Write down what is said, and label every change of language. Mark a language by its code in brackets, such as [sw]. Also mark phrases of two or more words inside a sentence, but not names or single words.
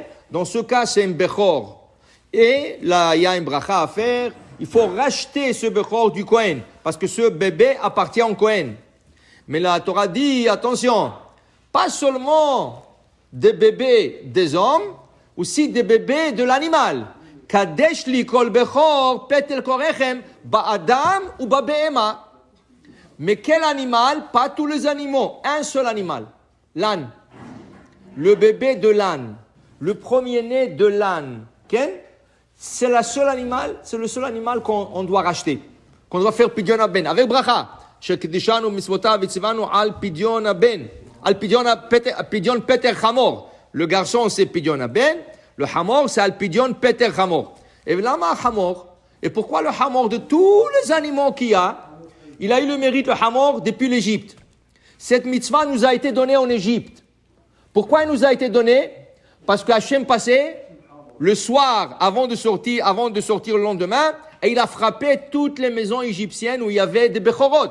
[fr] Dans ce cas, c'est un Bechor. Et là, il y a un bracha à faire. Il faut racheter ce Bechor du Kohen, parce que ce bébé appartient au Kohen. Mais la Torah dit, attention, pas seulement des bébés des hommes, aussi des bébés de l'animal. [he] קדש לי כל בכור פטר רחם באדם ובבהמה. [fr] Mais quel animal? Pas tous les animaux, un seul animal, l'âne. Le bébé de l'âne, le premier-né de l'âne. Okay? C'est le seul animal qu'on doit racheter, qu'on doit faire [he] פדיון הבן [fr] avec bracha. [he] שקידשנו מצוותיו וציוונו על פדיון הבן, על פדיון פטר חמור. [fr] Le garçon c'est [he] פדיון הבן, [fr] le hamor c'est [he] על פדיון פטר חמור. [fr] Et [he] למה חמור? [fr] Et pourquoi le hamor de tous les animaux qu'il y a? Il a eu le mérite, le hamor, depuis l'Égypte. Cette mitzvah nous a été donnée en Égypte. Pourquoi elle nous a été donnée? Parce que Hachem passait le soir avant de sortir le lendemain, et il a frappé toutes les maisons égyptiennes où il y avait des Bechorot.